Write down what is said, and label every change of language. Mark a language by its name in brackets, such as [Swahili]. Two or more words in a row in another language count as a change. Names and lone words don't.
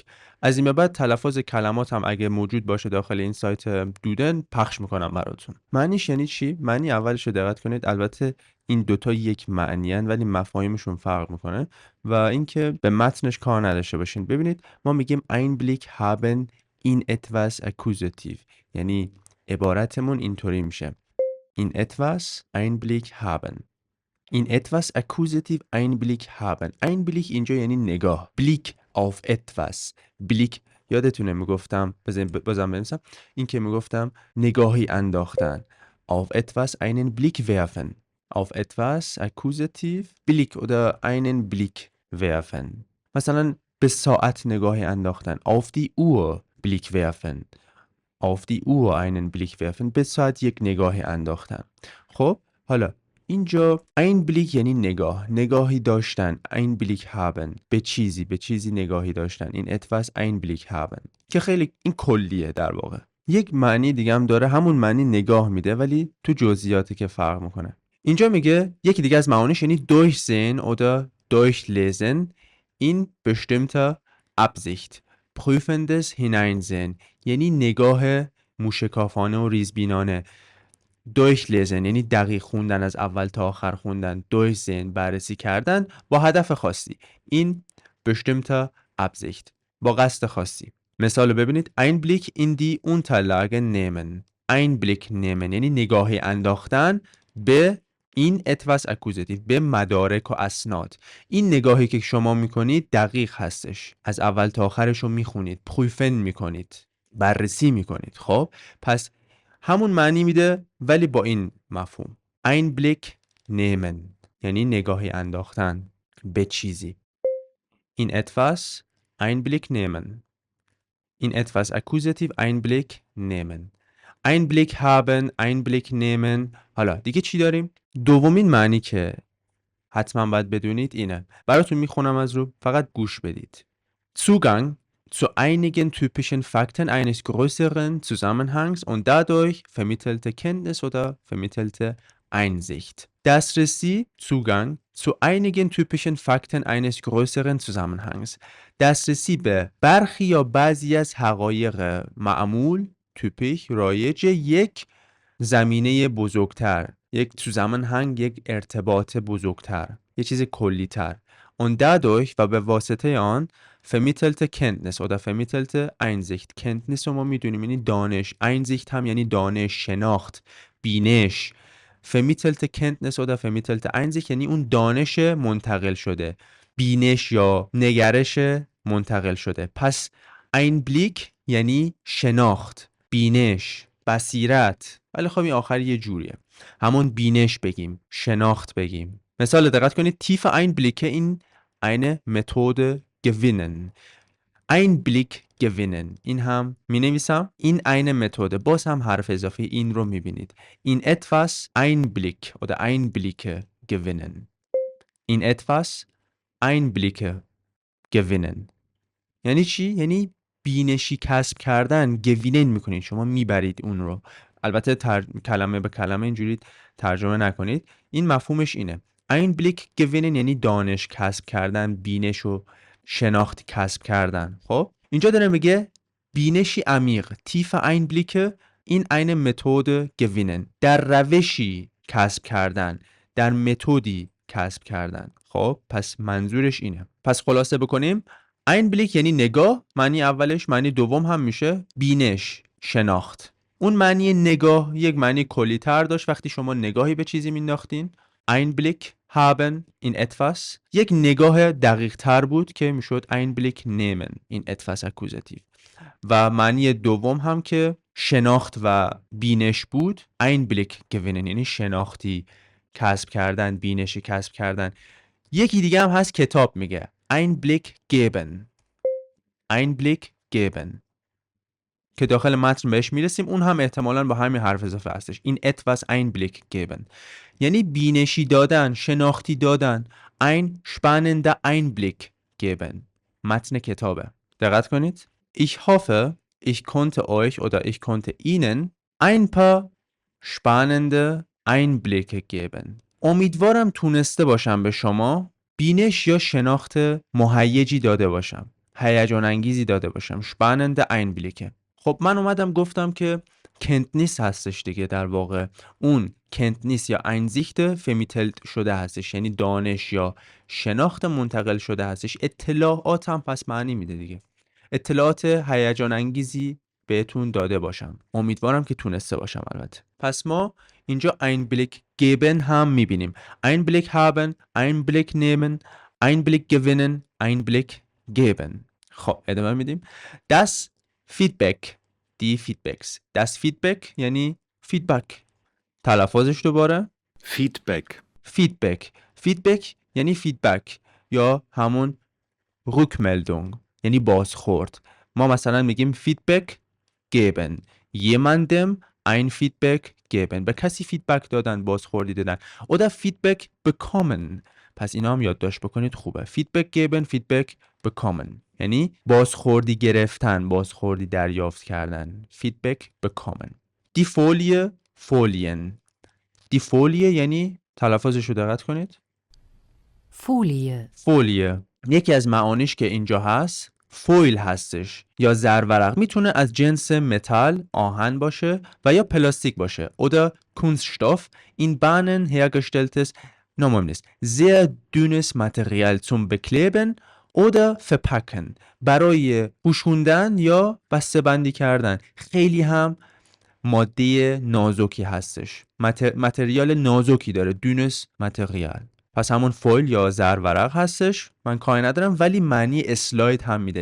[Persian] از این به بعد تلفظ کلمات هم اگه موجود باشه داخل این سایت دودن پخش میکنم براتون. معنیش یعنی چی؟ معنی اولش رو دقت کنید. البته این دوتا یک معنی هن ولی مفاهیمشون فرق میکنه و اینکه به متنش کار نداشته باشین. ببینید ما میگیم [German] Einblick haben in etwas Akkusativ، [Persian] یعنی عبارتمون اینطوری میشه [German] in etwas Einblick haben. in etwas Akkusativ Einblick haben. [Persian] Einblick اینجا یعنی نگاه. [German] Blick auf etwas. [Persian] Blick یادتونه میگفتم بازم بنویسم این که میگفتم نگاهی انداختن. [German] Auf etwas einen Blick werfen. Auf etwas Akkusativ Blick oder einen Blick werfen. [Persian] مثلا به ساعت نگاهی انداختن. [German] Auf die Uhr Blick werfen. Auf die Uhr einen Blick werfen. [Persian] به ساعت یک نگاهی انداختن. خب حالا اینجا Einblick یعنی نگاهی داشتن. [German] Einblick haben [Persian] به چیزی نگاهی داشتن. این [German] etwas Einblick haben [Persian] که خیلی این کلیه در واقع. یک معنی دیگه هم داره، همون معنی نگاه میده ولی تو جزئیاتی که فرق میکنه. اینجا میگه یکی دیگه از معانیش یعنی [German] durchsehen oder durchlesen in bestimmter Absicht. prüfendes Hineinsehen [Persian] یعنی نگاه موشکافانه و ریزبینانه. durchlesen یعنی دقیق خوندن، از اول تا آخر خوندن. durchsehen بررسی کردن با هدف خاصی. این [German] bestimmter Absicht [Persian] با قصد خاصی. مثال ببینید [German] Einblick in die Unterlagen nehmen. Einblick nehmen [Persian] یعنی نگاهی انداختن به این [German] etwas Akkusativ، [Persian] به مدارک و اسناد. این نگاهی که شما میکنید دقیق هستش، از اول تا آخرش رو میخونید، prüfen میکنید، بررسی میکنید. خب پس همون معنی میده ولی با این مفهوم. [German] Einblick nehmen [Persian] یعنی نگاهی انداختن به چیزی. [German] In etwas Einblick nehmen. In etwas Akkusativ Einblick nehmen. Einblick haben, Einblick nehmen. [Persian] حالا دیگه چی داریم؟ دومین معنی که حتما باید بدونید اینه. براتون میخونم از رو، فقط گوش بدید. [German] Zugang zu einigen typischen Fakten eines größeren Zusammenhangs und dadurch vermittelte Kenntnis oder vermittelte Einsicht. دسترسی Zugang zu einigen typischen Fakten eines größeren Zusammenhangs. [Persian] دسترسی به برخی یا بعضی از حقایق معمول، تیپیک، رایج یک زمینه بزرگتر، یک zusammenhang، یک ارتباط بزرگتر، یک چیز کلی‌تر. [German] Und dadurch [Persian] و به واسطه آن [German] vermittelte Kenntnis oder vermittelte Einsicht. [Persian] Kenntnis رو ما میدونیم یعنی دانش. Einsicht هم یعنی دانش، شناخت، بینش. [German] vermittelte Kenntnis oder vermittelte Einsicht [Persian] یعنی اون دانش منتقل شده، بینش یا نگرش منتقل شده. پس Einblick یعنی شناخت، بینش، بصیرت. ولی خب این آخر یه جوریه، همون بینش بگیم، شناخت بگیم. مثال دقت کنید [German] tiefe Einblicke in eine Methode gewinnen. Einblick gewinnen. [Persian] این هم می نویسم. این eine متد. باز هم حرف اضافه این رو می بینید. [German] in etwas Einblick oder Einblicke gewinnen. in etwas Einblicke gewinnen. [Persian] یعنی چی؟ یعنی بینشی کسب کردن. گوینن میکنید، شما میبرید اون رو. البته کلمه به کلمه اینجوری ترجمه نکنید. این مفهومش اینه. [German] Einblick gewinnen [Persian] یعنی دانش کسب کردن، بینش و شناخت کسب کردن. خب اینجا داره میگه بینشی عمیق. تیف Einblicke این eine متد gewinnen، در روشی کسب کردن، در متدی کسب کردن. خب پس منظورش اینه. پس خلاصه بکنیم، Einblick یعنی نگاه، معنی اولش. معنی دوم هم میشه بینش، شناخت. اون معنی نگاه یک معنی کلی تر داشت وقتی شما نگاهی به چیزی مینداختین. [German] Einblick haben in etwas [Persian] یک نگاه دقیق تر بود که میشد [German] Einblick nehmen in etwas akkusativ. [Persian] و معنی دوم هم که شناخت و بینش بود. [German] Einblick gewinnen [Persian] یعنی شناختی کسب کردن، بینشی کسب کردن. یکی دیگه هم هست کتاب میگه [German] Einblick geben. Einblick geben [Persian] که داخل متن بهش میرسیم. اون هم احتمالاً با همین حرف اضافه هستش. این [German] etwas Einblick geben [Persian] یعنی بینشی دادن، شناختی دادن. [German] Ein spannender Einblick geben [Persian] متن کتابه. دقت کنید. [German] Ich hoffe, ich konnte euch oder ich konnte Ihnen ein paar spannende Einblicke geben. [Persian] امیدوارم تونسته باشم به شما بینش یا شناخت مهیجی داده باشم، هیجان انگیزی داده باشم. [German] spannende Einblicke. [Persian] خب من اومدم گفتم که کنتنیس هستش دیگه. در واقع اون کنتنیس یا [German] einsicht vermittelt [Persian] شده هستش، یعنی دانش یا شناخت منتقل شده هستش. اطلاعات هم پس معنی میده دیگه. اطلاعات هیجان انگیزی بهتون داده باشم. امیدوارم که تونسته باشم البته. پس ما اینجا [German] Einblick geben [Persian] هم میبینیم. [German] Einblick haben, Einblick nehmen, Einblick gewinnen, Einblick geben. [Persian] خب ادامه میدیم. [German] Das Feedback. Die Feedbacks. Das Feedback [Persian] یعنی فیدبک. تلفظش دوباره [German] Feedback. [Persian] Feedback. Feedback یعنی فیدبک یا همون Rückmeldung یعنی بازخورد. ما مثلا میگیم [German] Feedback geben. jemandem ein Feedback geben. [Persian] به کسی فیدبک دادن، بازخوردی دادن. [German] oder Feedback bekommen. [Persian] پس اینا هم یادداشت بکنید خوبه. [German] Feedback geben, Feedback bekommen. [Persian] یعنی بازخوردی گرفتن، بازخوردی دریافت کردن. [German] Feedback bekommen. Die Folie, Folien. Die Folie [Persian] یعنی تلفظش رو دقت کنید. [German] Folie. [Persian] فولیه. یکی از معانیش که اینجا هست فویل هستش یا زرورق. میتونه از جنس متال، آهن باشه و یا پلاستیک باشه. [German] oder Kunststoff in Bahnen hergestelltes sehr dünnes Material zum Bekleben oder Verpacken. [Persian] برای پوشوندن یا بسته‌بندی کردن. خیلی هم ماده نازکی هستش. متریال نازکی داره. [German] dünnes Material. [Persian] پس همون فویل یا زرورق هستش. من کاری ندارم ولی معنی اسلاید هم میده.